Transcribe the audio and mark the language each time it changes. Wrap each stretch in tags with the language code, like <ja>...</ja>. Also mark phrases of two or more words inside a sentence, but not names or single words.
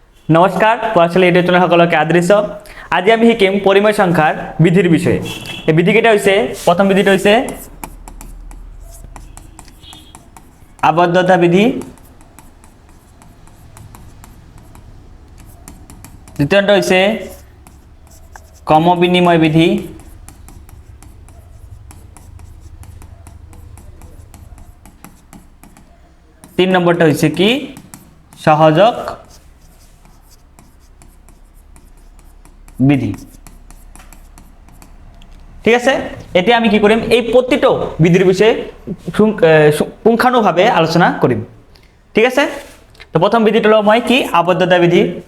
<as>নমস্কাৰ পঢ়াশালী ইউটিউব চেনেল সকলকে আদৰিছ। আজি আমি শিকিম পৰিমেয় সংখ্যাৰ বিধিৰ বিষয়ে। এই বিধিকেইটা হৈছে প্ৰথম বিধিটো হৈছে আবদ্ধতা বিধি, দ্বিতীয়টো হৈছে ক্ৰমবিনিময় বিধি,</as> <bn>তিন নম্বরটা হচ্ছে কি সহযোগ বিধি।</bn> <as>ঠিক আছে, এতিয়া আমি কি কৰিম, এই প্ৰতিটো বিধিৰ বিষয়ে পুংখানুভাৱে আলোচনা কৰিম। ঠিক আছে, তো প্ৰথম বিধিটো লওঁ মই কি আবদ্ধতা বিধি।</as>